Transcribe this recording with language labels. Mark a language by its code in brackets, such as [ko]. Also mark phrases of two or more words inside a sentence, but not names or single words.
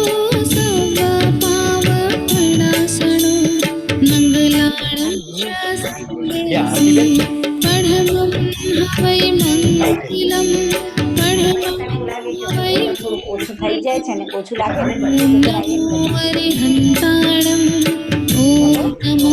[pra] सर्वपावप्रणाशनो मङ्गलाणं च सन्देशि पढमं हवै मङ्गलम् पढमं हवै [gu] થઈ જાય છે ને ઓછું લાગે ને [pra] नमो अरिहन्ताणम् ॐ नमो